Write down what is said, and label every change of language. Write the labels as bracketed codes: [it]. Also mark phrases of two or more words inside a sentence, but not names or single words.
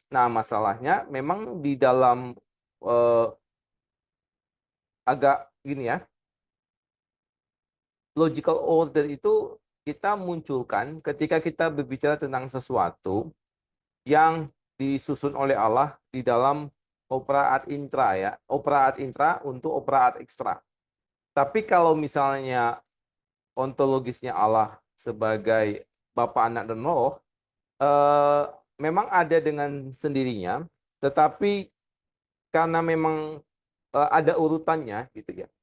[id] Nah, masalahnya memang di dalam eh, agak gini ya, [en] logical order [id] itu kita munculkan ketika kita berbicara tentang sesuatu yang disusun oleh Allah di dalam [la] opera ad intra [id] ya, [la] opera ad intra [id] untuk [la] opera ad extra. [id] Tapi kalau misalnya ontologisnya Allah sebagai Bapa, Anak, dan Roh, eh, memang ada dengan sendirinya, tetapi karena memang ada urutannya gitu ya.